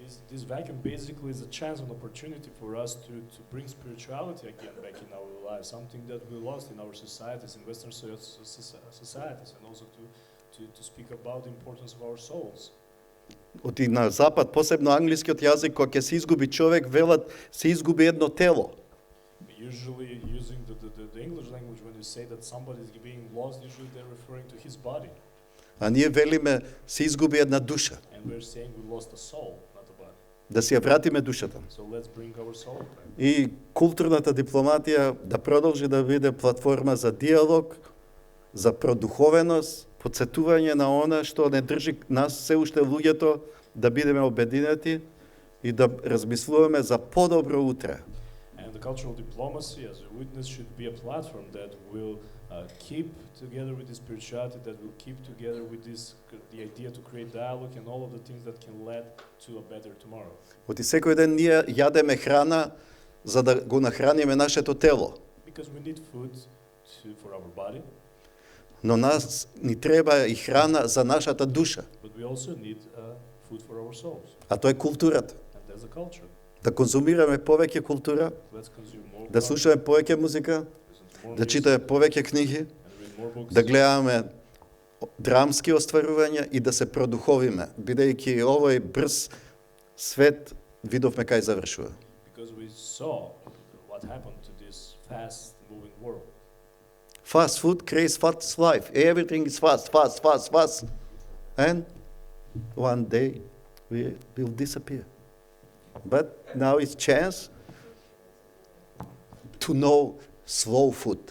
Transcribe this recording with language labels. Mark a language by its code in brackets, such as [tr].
[en] This vacuum basically is a chance, an opportunity for us to bring spirituality again back in our lives, something that we lost in our societies, in Western societies, and also to speak about the importance of our souls. [mk] Оти на Запад, посебно англискиот јазик, кога ќе се изгуби човек, велат се изгуби едно тело. [en] Usually using the English language, when you say that somebody is being lost, usually they're referring to his body. [mk] А ние велиме се изгуби една душа. [en] And we're saying we lost a soul, not a body. [mk] Да си ја вратиме душата. [en] So let's bring our soul back. [mk] И културната дипломатија да продолжи да биде платформа за диалог, за продуховеност, подсетување на она што не држи нас се уште луѓето да бидеме обединети и да размислуваме за подобро утре. [en] And the cultural diplomacy as a witness should be a platform that will keep together with the spirituality, that will keep together with the idea to create dialogue and all of the things that can lead to a better tomorrow. [mk] Оти секој ден ние јадеме храна за да го нахраниме нашето тело. [en] Because we need food for our body. [mk] Но нас ни треба и храна за нашата душа. [en] But we also need food for our souls. [mk] А тоа е културата. [en] And that's the culture. [mk] Да конзумираме повеќе култура, [en] Let's consume more. [mk] да слушаме повеќе музика, да читаме повеќе книги, [en] and read more books. [mk] да гледаме драмски остварувања и да се продуховиме, бидејќи овој брз свет видовме кај завршува. [en] Because we saw what happened to this fast-moving world. Fast food creates fast life. Everything is fast, fast, fast, fast. And one day we will disappear. But now it's chance to know slow food.